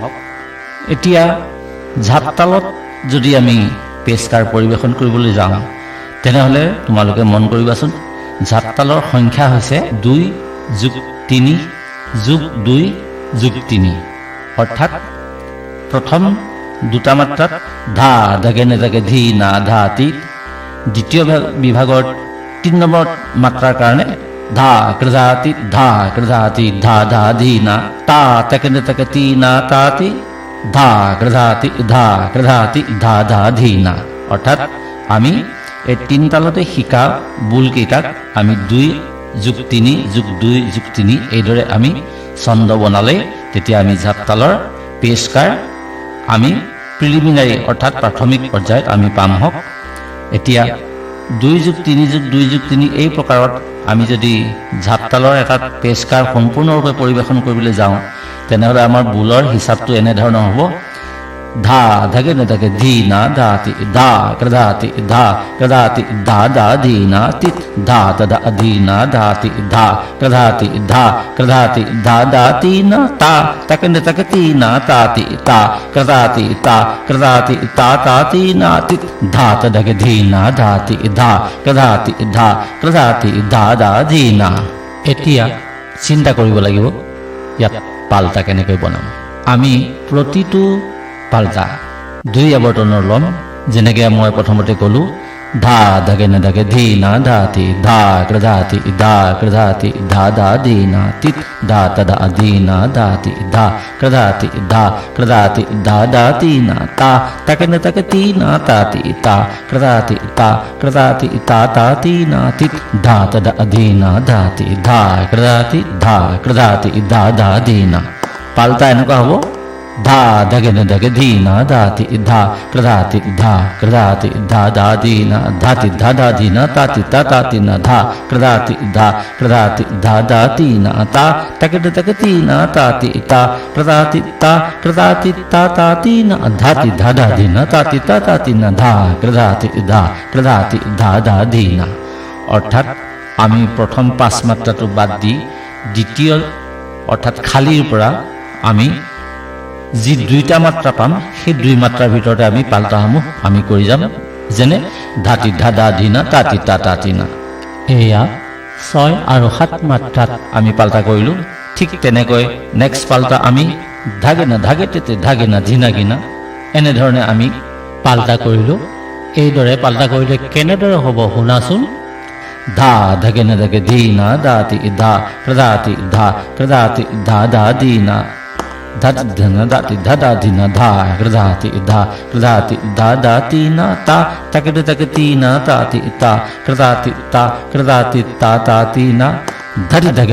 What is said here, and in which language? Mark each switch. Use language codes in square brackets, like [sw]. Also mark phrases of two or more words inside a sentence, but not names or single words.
[as] এতিয়া ঝাপতালত যদি আমি পেচকাৰ পৰিৱেশন কৰিবলৈ যাওঁ তেনেহ'লে তোমালোকে মন কৰিবাচোন, ঝাপতালৰ সংখ্যা হৈছে 2+3+2+3, অৰ্থাৎ প্ৰথম 2টা মাত্ৰাত ধা ধাগে নে ধাগে ধী না ধা তি, দ্বিতীয় বিভাগৰ 3 নম্বৰ মাত্ৰাৰ কাৰণে ধা কৃধাতি ধা কৃধাতি ধা ধা ধী না তা তাকে নে তাকে তি না তা তি ধা কৃধাতি ধা কৃধাতি ধা ধা ধী না। অৰ্থাৎ আমি এই 3 তালতে শিকা বোলকেইটাক আমি 2+3+2+3 এইদৰে আমি ছন্দ বনালে তেতিয়া আমি ঝাপতালৰ পেচকাৰ আমি প্ৰিলিমিনাৰী অৰ্থাৎ প্ৰাথমিক পৰ্যায়ত আমি পাম হওক। এতিয়া 2+3+2+3 এই প্ৰকাৰত আমি যদি ঝাপতালৰ এটা পেচকাৰ সম্পূৰ্ণৰূপে পৰিৱেশন কৰিবলৈ যাওঁ তেনেহ'লে আমাৰ বোলৰ হিচাপটো এনেধৰণৰ হ'ব: ধা ধাগে নে ধাগে ধী না ধা তি ধা কৃধাতি ধা কৃধাতি ধা ধা ধী না তি ধা তধা ধী না ধা তি ধা কৃধাতি ধা কৃধাতি ধা ধা তি না তা তাকে নে তাকে তি না তা তি তা কৃধাতি তা কৃধাতি তা তা তি না তি ধা তধা ধী না ধা তি ধা কৃধাতি ধা কৃধাতি ধা ধা ধী না। এতিয়া চিন্তা কৰিব লাগিব ইয়াত পাল্টা কেনেকৈ বনাম। আমি প্ৰতিটো পাল্টা দুই আৱৰ্তনৰ ল'ম যেনেকৈ মই প্ৰথমতে ক'লোঁ ধা ধাগে নাধাগে ধি না ধাতি ধা কৃধাতি ধা কৃধাতি ধা ধা ধি না তিত ধা তদা ধি না ধাতি ধা কৃধাতি ধা কৃধাতি ধা ধাতি না তা তাকে নাতাকে তি না তাতি তা কৃধাতি তা কৃধাতি তা তাতি না তিত ধা তদা ধি না ধাতি ধা কৃধাতি ধা ধা ধি না পাল্টা এনেকুৱা হ'ব ধা ধাগে নাধাগে ধি না ধাতি ধা কৃধাতি ধা ধা ধি না ধাতি ধা ধা ধি না তাতি তা তাতি না ধা কৃধাতি ধা ধাতি না তা তাকে তাকে তি না তাতি তা কৃধাতি তা তাতি না ধাতি ধা ধা ধি না তাতি তা তাতি না ধা কৃধাতি ধা ধা ধি না অৰ্থাৎ আমি প্ৰথম পাঁচ মাত্ৰাটো বাদ দি দ্বিতীয় অৰ্থাৎ খালীৰ পৰা আমি যি দুইটা মাত্ৰা পাম সেই দুই মাত্ৰাৰ ভিতৰতে আমি পাল্টাসমূহ আমি কৰি যাম যেনে ধাতি ধা ধা ধি না তাতি তা তাতি না এয়া 6 আৰু 7 মাত্ৰাত আমি পাল্টা কৰিলোঁ ঠিক তেনেকৈ নেক্সট পাল্টা আমি ধাগে না ধাগে তেতে ধাগে না ধি না গিনা এনেধৰণে আমি পাল্টা কৰিলোঁ এইদৰে পাল্টা কৰিলে কেনেদৰে হ'ব শুনাচোন ধা ধাগে না ধাগে ধি না দাতি ধা কৃধাতি ধা ধা ধি না ধাতি ধা দাতি ধা ধা ধি না ধা কৃধাতি ধা দাতি না তা তাকে তাকে তি না তাতি তা কৃধাতি তা তাতি না ধাতি ধাগে